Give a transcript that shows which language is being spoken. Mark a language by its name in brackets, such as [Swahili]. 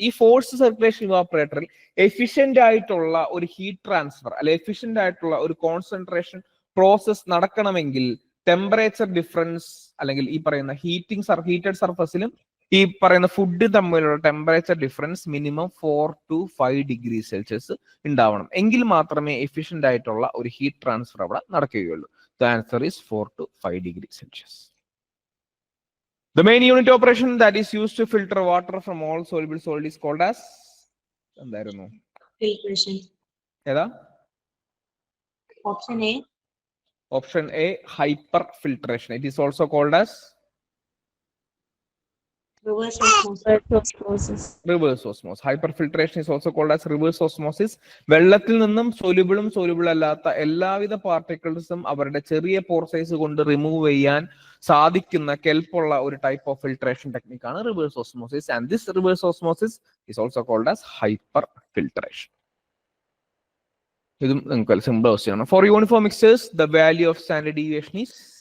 [Malayalam] ഈ forced circulation ഇവാപ്പറേറ്ററിൽ efficient ആയിട്ടുള്ള ഒരു ഹീറ്റ് ട്രാൻസ്ഫർ അല്ലെ എഫിഷ്യന്റ് ആയിട്ടുള്ള ഒരു കോൺസെൻട്രേഷൻ പ്രോസസ് നടക്കണമെങ്കിൽ ടെമ്പറേച്ചർ ഡിഫറൻസ് അല്ലെങ്കിൽ ഈ പറയുന്ന ഹീറ്റഡ് സർഫസിലും ഈ പറയുന്ന ഫുഡ് തമ്മിലുള്ള temperature difference minimum [English] 4 to 5 degrees Celsius [Malayalam] ഉണ്ടാവണം. എങ്കിൽ മാത്രമേ എഫിഷ്യന്റ് ആയിട്ടുള്ള ഒരു ഹീറ്റ് ട്രാൻസ്ഫർ അവിടെ നടക്കുകയുള്ളൂ. [English] The answer is 4 to 5 degrees Celsius. The main unit operation that is used to filter water from all soluble solid is called as [Malayalam] എന്തായിരുന്നു? [English] Filtration. [Malayalam] ഏതാ? [English] Option A. Option A, hyper filtration. It is also called as Reverse osmosis. Osmosis. reverse osmosis. Hyperfiltration is also called as reverse osmosis. [Malayalam] വെള്ളത്തിൽ നിന്നും സോല്യൂബിളും soluble അല്ലാത്ത എല്ലാവിധ പാർട്ടിക്കിൾസും അവരുടെ ചെറിയ pore size കൊണ്ട് remove ചെയ്യാൻ സാധിക്കുന്ന കെൽപ്പുള്ള ഒരു type of filtration ടെക്നിക്കാണ് reverse osmosis. [English] And this reverse osmosis is also called as hyperfiltration. [Malayalam] ഇതും നിങ്ങൾക്ക് സിമ്പിൾ ക്വസ്റ്റ്യൻ ആണ്. [English] for uniform mixtures the value of standard deviation is